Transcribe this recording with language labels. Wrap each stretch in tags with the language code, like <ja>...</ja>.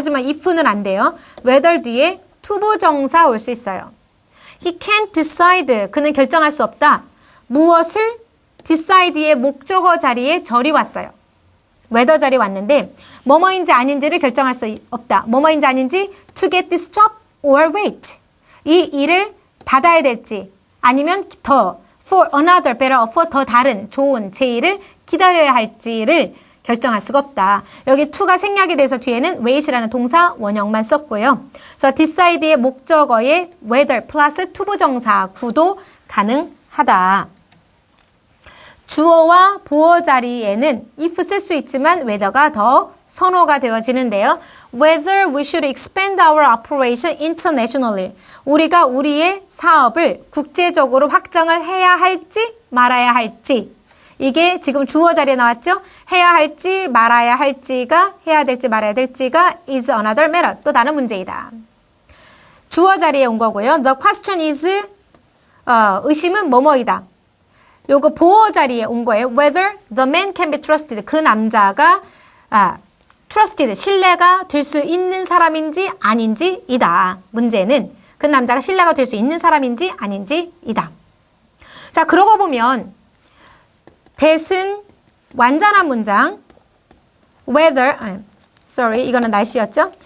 <ko>하지만 if는 안 돼요. whether 뒤에 투부정사 올 수 있어요.</ko> <en>He can't decide.</en> <ko>그는 결정할 수 없다. 무엇을? decide의 목적어 자리에 절이 왔어요. whether 절이 왔는데 뭐뭐인지 아닌지를 결정할 수 없다. 뭐뭐인지 아닌지</ko> <en>to get this job or wait.</en> <ko>이 일을 받아야 될지 아니면 더</ko> <en>for another better for</en> <ko>더 다른 좋은 제의를 기다려야 할지를 결정할 수가 없다. 여기 to가 생략이 돼서 뒤에는 wait이라는 동사 원형만 썼고요. 그래서 decide의 목적어에 whether 플러스 투부정사 구도 가능하다. 주어와 보어 자리에는 if 쓸 수 있지만 whether가 더 선호가 되어지는데요.</ko> <en>Whether we should expand our operation internationally.</en> <ko>우리가 우리의 사업을 국제적으로 확장을 해야 할지 말아야 할지. 이게 지금 주어 자리에 나왔죠? 해야 할지 말아야 할지가 해야 될지 말아야 될지가</ko> <en>is another matter.</en> <ko>또 다른 문제이다. 주어 자리에 온 거고요.</ko> <en>The question is</en> <ko>의심은 뭐뭐이다. 요거 보어 자리에 온 거예요.</ko> <en>Whether the man can be trusted.</en> <ko>그 남자가 trusted, 신뢰가 될 수 있는 사람인지 아닌지이다. 문제는 그 남자가 신뢰가 될 수 있는 사람인지 아닌지이다. 자, 그러고 보면 that은 완전한 문장 whether, 이거는 날씨였죠?</ko>